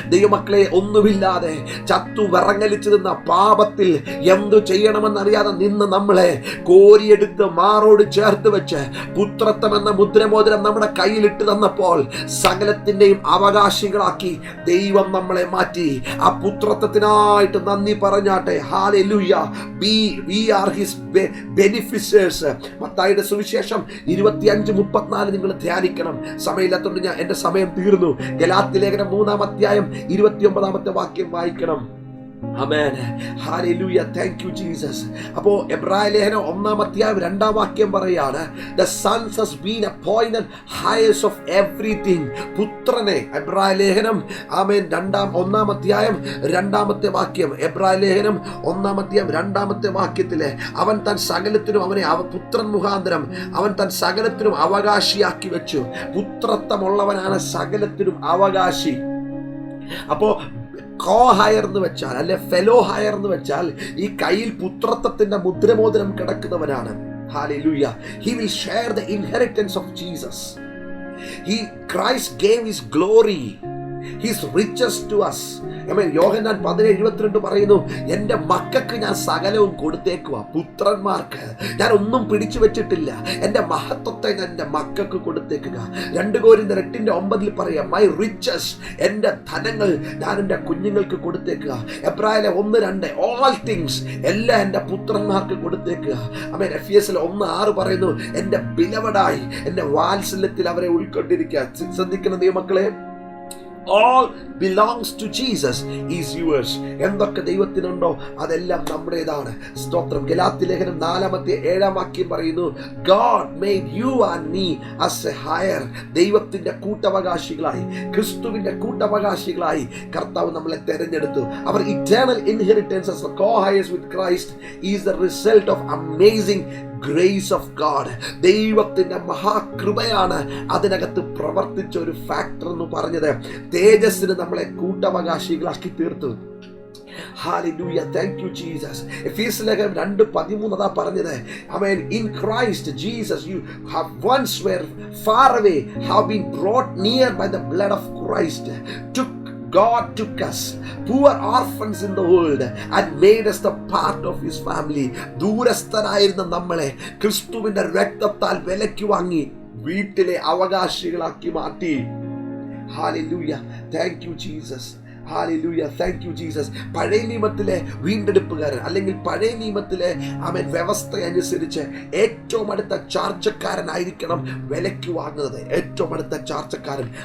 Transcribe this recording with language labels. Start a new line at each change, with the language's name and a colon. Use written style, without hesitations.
Malayalam: ദൈവമക്കളെ, ഒന്നുമില്ലാതെ ചത്തു വിറങ്ങലിച്ചു നിന്ന പാപത്തിൽ എന്തു ചെയ്യണമെന്നറിയാതെ നിന്ന് നമ്മളെ കോരിയെടുത്ത് മാറോട് ചേർത്ത് വെച്ച് പുത്രത്വം എന്ന മുദ്രമോതിരം നമ്മുടെ കയ്യിലിട്ട് തന്നപ്പോൾ സകലത്തിന്റെയും അവകാശികളാക്കി ദൈവം നമ്മളെ മാറ്റി. ആ പുത്രത്വത്തിനായിട്ട് നന്ദി പറഞ്ഞാട്ടെ.
English: Hallelujah, we are his beneficiaries.
Malayalam: മത്തായിയുടെ സുവിശേഷം 25:34 നിങ്ങൾ ധ്യാനിക്കണം. സമയമില്ലാത്തതുകൊണ്ട് ഞാൻ എന്റെ സമയം തീർന്നു. ഗലാത്യ ലേഖനം 3-ാം അധ്യായം 29-ാമത്തെ വാക്യം വായിക്കണം. ആമേൻ, ഹല്ലേലൂയ, താങ്ക് യു ജീസസ്. അപ്പോൾ എബ്രായ ലേഖനം 1-ാം അധ്യായം 2-ാം വാക്യം പറയാണ്,
English: the sons has been appointed highest of everything.
Malayalam: പുത്രനെ, എബ്രായ ലേഖനം ആമേൻ 1-ാം അധ്യായം 2-ാമത്തെ വാക്യം, എബ്രായ ലേഖനം 1-ാം അധ്യായം 2-ാമത്തെ വാക്യത്തിലെ അവൻ താൻ സകലത്തിനും അവനെ പുത്രൻ മുഖാന്തരം അവൻ താൻ സകലത്തിനും അവകാശിയാക്കി വെച്ചു. പുത്രത്വമുള്ളവനാണ് സകലത്തിനും അവകാശി. അപ്പോ കോ ഹയർ എന്ന് വെച്ചാൽ, അല്ലെ ഫെലോ ഹയർ എന്ന് വെച്ചാൽ, ഈ കയ്യിൽ പുത്രത്വത്തിന്റെ മുദ്രമോതിരം കിടക്കുന്നവനാണ്.
English: Hallelujah, he will share the inheritance of Jesus. Christ gave his glory, his riches to us.
Malayalam: യോഹന്നാൻ 17:22 പറയുന്നു, എന്റെ മക്കൾക്ക് ഞാൻ സകലവും കൊടുത്തേക്കുക. പുത്രന്മാർക്ക് ഞാൻ ഒന്നും പിടിച്ചു വെച്ചിട്ടില്ല, എന്റെ മഹത്വത്തെ ഞാൻ എന്റെ മക്കൾക്ക് കൊടുത്തേക്കുക. 2 കൊരിന്ത്യർ 8:9 പറയാം,
English: my riches,
Malayalam: എന്റെ ധനങ്ങൾ ഞാൻ എന്റെ കുഞ്ഞുങ്ങൾക്ക് കൊടുത്തേക്കുക. എബ്രായയിലെ 1:2
English: all things,
Malayalam: എല്ലാം എന്റെ പുത്രന്മാർക്ക് കൊടുത്തേക്കുക. എഫെസ്യർ 1:6 പറയുന്നു, എന്റെ ബിലവഡായി എന്റെ വാത്സല്യത്തിൽ അവരെ ഉൾക്കൊണ്ടിരിക്കുക. ശ്രദ്ധിക്കുന്ന ദൈവമക്കളെ,
English: all belongs to Jesus is yours.
Malayalam: എന്തൊക്കെ ദൈവത്തിനുണ്ടോ അതെല്ലാം നമ്മുടേതാണ്. സ്തോത്രം. ഗലാത്യ ലേഖനം 4-7 വാക്യം പറയുന്നു,
English: God made you and me as a heir.
Malayalam: ദൈവത്തിന്റെ കൂട്ടവകാശികളായി, ക്രിസ്തുവിന്റെ കൂട്ടവകാശികളായി കർത്താവ് നമ്മളെ തെരഞ്ഞെടുത്തു.
English: Our eternal inheritance as the co-heirs with Christ is the result of amazing grace of God.
Malayalam: ദൈവത്തിന്റെ മഹാകൃപയാണ് അതിനകത്ത് പ്രവർത്തിച്ച ഒരു ഫാക്ടർ എന്ന് പറഞ്ഞത്. തേജസ്സിന് നമ്മളെ കൂട്ടവകാശികളാക്കി തീർത്തു.
English: Hallelujah, thank you Jesus.
Malayalam: എഫെസ്യർ ലേഖനം 2:13 അതാ പറഞ്ഞത്.
English: Amen. In Christ Jesus you have once were far away, have been brought near by the blood of Christ. God took us, poor orphans in the world, and made us the part of his family.
Malayalam: ദൂരസ്ഥരായിരുന്ന നമ്മളെ ക്രിസ്തുവിന്റെ രക്തത്താൽ വിലയ്ക്ക് വാങ്ങി വീട്ടിലെ അവകാശികളാക്കി മാറ്റി.
English: Hallelujah, thank you Jesus. Hallelujah, thank you Jesus.
Malayalam: പഴയ നിയമത്തിലെ വീണ്ടെടുപ്പുകാരൻ, അല്ലെങ്കിൽ പഴയ നിയമത്തിലെ വ്യവസ്ഥ അനുസരിച്ച് ഏറ്റവും അടുത്ത ചാർച്ചക്കാരനായിരിക്കണം വിലയ്ക്ക് വാങ്ങുന്നത്, ഏറ്റവും അടുത്ത ചാർച്ചക്കാരൻ.